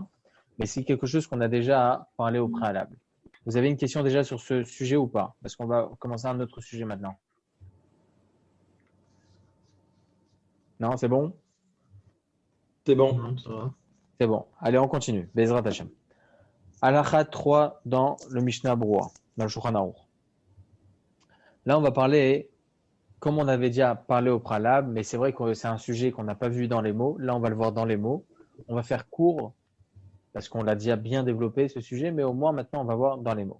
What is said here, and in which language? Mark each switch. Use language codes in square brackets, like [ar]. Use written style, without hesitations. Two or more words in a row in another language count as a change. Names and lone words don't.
[fr] Mais c'est quelque chose qu'on a déjà parlé au préalable. Vous avez une question déjà sur ce sujet ou pas? Parce qu'on va commencer un autre sujet maintenant. Non, c'est bon? C'est bon. Non, ça va. C'est bon. Allez, on continue. [he] בעזרת השם. [fr] Halakha 3 dans le Mishnah Berurah, dans le Shulchan Aruch. Là, on va parler, comme on avait déjà parlé au préalable, mais c'est vrai que c'est un sujet qu'on n'a pas vu dans les mots. Là, on va le voir dans les mots. On va faire court parce qu'on l'a déjà bien développé ce sujet, mais au moins maintenant on va voir dans les mots.